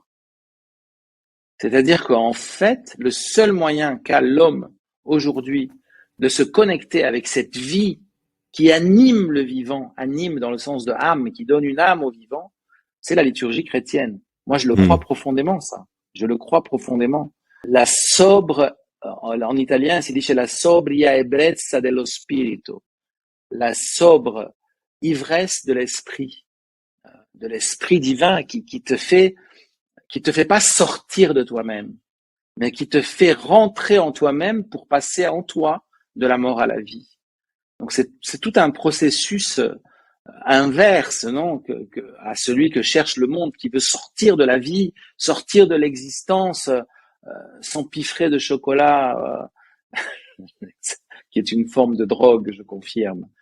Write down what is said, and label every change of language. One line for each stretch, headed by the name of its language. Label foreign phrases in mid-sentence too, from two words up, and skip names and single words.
French: C'est-à-dire qu'en fait, le seul moyen qu'a l'homme aujourd'hui de se connecter avec cette vie qui anime le vivant, anime dans le sens de âme, qui donne une âme au vivant, c'est la liturgie chrétienne. Moi, je le crois profondément, ça. Je le crois profondément. La sobre, en italien,
Italian: si dice la sobria ebbrezza dello spirito,
French: la sobre ivresse de l'esprit divin qui te fait pas sortir de toi-même, mais qui te fait rentrer en toi-même pour passer en toi de la mort à la vie. Donc c'est tout un processus inverse, non, à celui que cherche le monde, qui veut sortir de la vie, sortir de l'existence, s'empiffrer de chocolat, qui est une forme de drogue, je confirme.